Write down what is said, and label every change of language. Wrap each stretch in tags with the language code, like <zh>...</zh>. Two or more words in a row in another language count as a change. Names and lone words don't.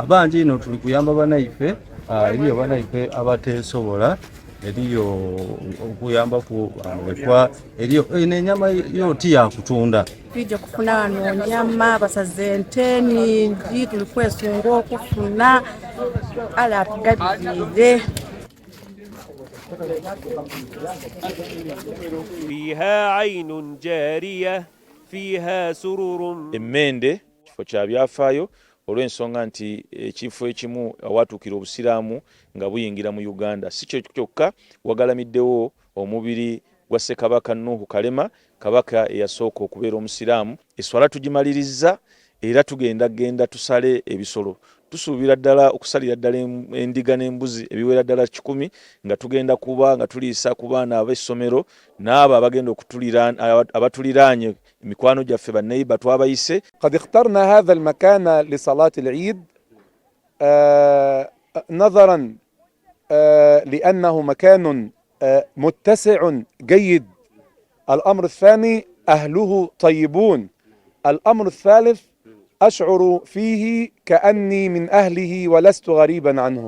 <lg>Bangi ino tuli kuyamba banaife, eriyo banaife abateesobola, eriyo okuyamba ku lekwa, eriyo n'ennyama yoti ya kutunda. Tujja kufuna wano nyama, basaze ente nnyingi, tuli kwesunga okufuna ala atugabirire.</lg> <ar>فيها عين جارية فيها سرور.</ar> <lg>Emmende kifo kya byafaayo olw'ensonga nti ekifo ekimu awatuukira obusiraamu nga buyingira mu Uganda. Si kyo kyokka wagalamiddewo omubiri gwa Ssekabaka Nuuhu Kalema, kabaka eyasooka okubeera omusiraamu. Eswala tugimaliriza era tugenda tusale ebisolo. Tusuubira ddala okusalira ddala endiga n'embuzi ebiwera ddala 10 nga tugenda kuba nga tuliisa ku baana ab'essomero n'abo abagenda abatuliraanye mikwano gyaffe banneiba twabayise.</lg> <ar>قد اخترنا هذا المكان لصلاة العيد نظرا لأنه مكان متسع جيد. الأمر الثاني أهله طيبون. الأمر الثالث أشعر فيه كأني من أهله ولست غريبا عنهم.</ar>